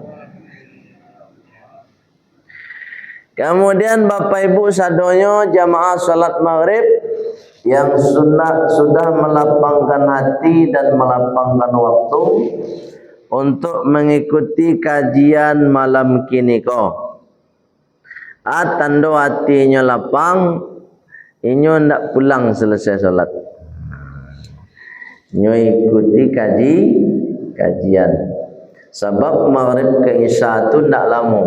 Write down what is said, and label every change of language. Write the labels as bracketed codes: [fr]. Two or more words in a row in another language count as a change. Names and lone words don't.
[id] Kemudian Bapak Ibu sadonyo jamaah salat maghrib yang sudah melapangkan hati dan melapangkan waktu untuk mengikuti kajian [min] malam kini ko. Tando hatinya lapang, inyo ndak pulang selesai salat. Inyo ikuti kajian. [id] Sebab maghrib ke isya itu ndak lama.